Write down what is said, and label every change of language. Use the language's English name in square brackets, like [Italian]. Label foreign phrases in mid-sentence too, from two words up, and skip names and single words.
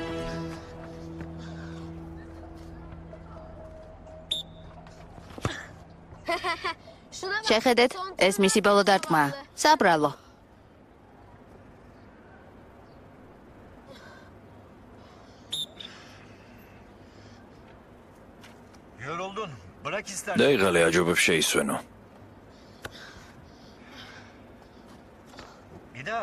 [Georgian] შეხედეთ, ეს მისი ბოლო დარტყმაა. საბრალო. [Turkish] Yoruldun. Bırak istersen. [Georgian] დაიღალე, აჯობებს შეისვენო. [Turkish] Bir daha.